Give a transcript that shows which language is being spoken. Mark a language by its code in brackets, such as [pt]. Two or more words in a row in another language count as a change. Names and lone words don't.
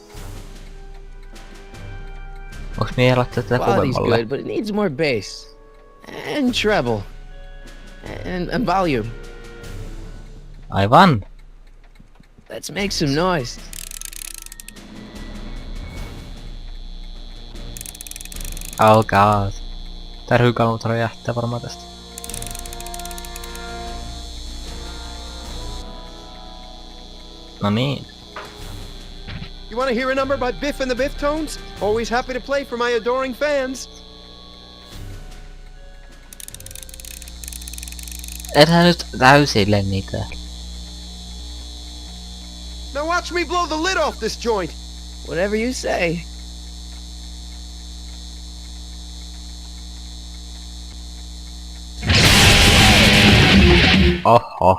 [fi] Voinko mie laittaa tätä [en] Quality's [fi] kovemmalle? [en] good, but it needs more bass. and treble, and volume. [fi] Aivan. [en] Let's make some noise. Oh god. [fi] Tärhykalut räjähtää varmaan tästä. No niin. [en] You want to hear a number by Biff and the Biff Tones? Always happy to play for my adoring fans. [fi] Ethän nyt täysille niitä. [en] Now watch me blow the lid off this joint. Whatever you say. [fi] Oho.